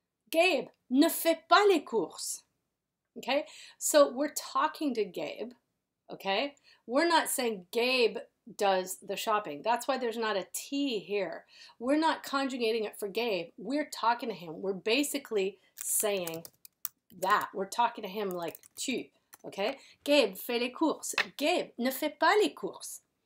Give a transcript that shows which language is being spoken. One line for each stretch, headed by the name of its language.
French: Gabe, ne fais pas les courses.
English: Okay? So we're talking to Gabe. Okay? We're not saying Gabe does the shopping. That's why there's not a T here. We're not conjugating it for Gabe. We're talking to him. We're basically saying that. We're talking to him like tu.
French: Okay? Gabe, fais les courses. Gabe, ne fais pas les courses.